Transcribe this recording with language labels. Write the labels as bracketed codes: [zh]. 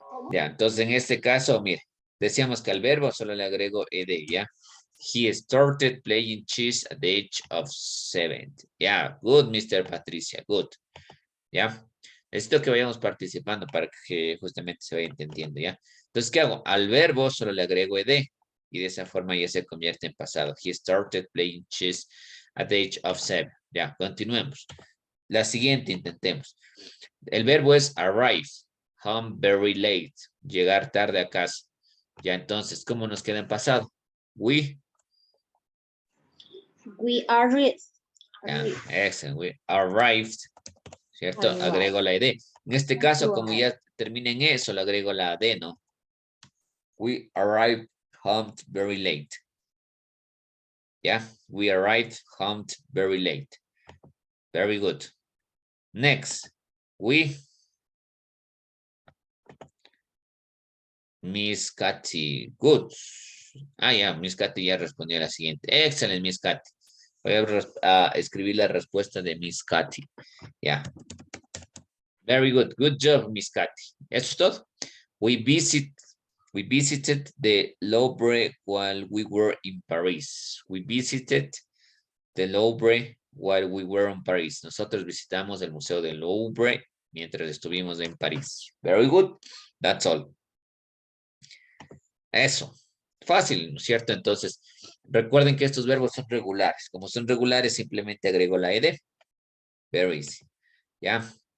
[es] Ya, entonces en este caso, mire, decíamos que al verbo solo le agrego ed, ¿ya? [en] He started playing chess at the age of 7. Ya, good, Mr. Patricia, good. ¿Ya? [es] Necesito que vayamos participando para que justamente se vaya entendiendo, ¿ya? Entonces, ¿qué hago? Al verbo solo le agrego ed y de esa forma ya se convierte en pasado. [en] He started playing chess at the age of 7. [es] Ya, continuemos. La siguiente intentemos. El verbo es [en] arrive, home very late, [es] llegar tarde a casa. Ya entonces, ¿cómo nos queda en pasado? [en] We arrived. ya, excellent, we arrived, [es] ¿cierto? [en] Arrived. [es] Agrego la ed. En este caso, como ya termina en eso, le agrego la d, ¿no? [en] We arrived home very late. Yeah, we arrived home very late. Very good. Next, we Miss Katy, good. [es] Ah, ya, Miss Katy ya respondió a la siguiente. Excelente, Miss Katy. Voy a escribir la respuesta de Miss Katy. [en] Ya. Very good. Good job, Miss Katy. [es] ¿Eso es todo? [en] We visited the Louvre while we were in Paris. We visited the Louvre while we were in Paris. [es] Nosotros visitamos el Museo del Louvre mientras estuvimos en París. [en] Very good. That's all. [es] Eso. Fácil, ¿no es cierto? Entonces, recuerden que estos verbos son regulares. Como son regulares, simplemente agrego la ed. [en] Very easy. [es] ¿Ya?